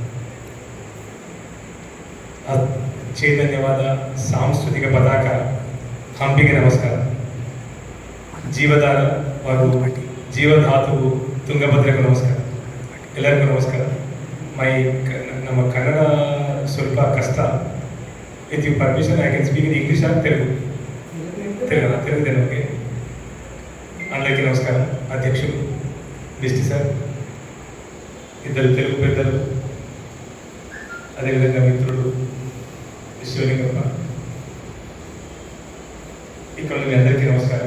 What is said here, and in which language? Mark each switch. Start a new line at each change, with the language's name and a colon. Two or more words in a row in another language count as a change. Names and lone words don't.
Kannada: ಚೈತನ್ಯವಾದ ಸಾಂಸ್ಕೃತಿಕ ಪತಾಕ ಹಂಪಿಗೆ ನಮಸ್ಕಾರ. ಜೀವಧಾರ ಹಾಗೂ ಜೀವಧಾತುವು ತುಂಗಭದ್ರಗೂ ನಮಸ್ಕಾರ. ಎಲ್ಲರಿಗೂ ನಮಸ್ಕಾರ. ನಮ್ಮ ಕನ್ನಡ ಸ್ವಲ್ಪ ಕಷ್ಟ.
English: With you permission I can speak in English or తెలుగు ನಮಗೆ.
Telugu: అందరికీ నమస్కారం. అధ్యక్షులు దిష్టి సార్, ఇద్దరు తెలుగు పెద్దలు, అదేవిధంగా మిత్రుడు శివలింగప్ప, ఇక్కడ మీ అందరికీ నమస్కారం.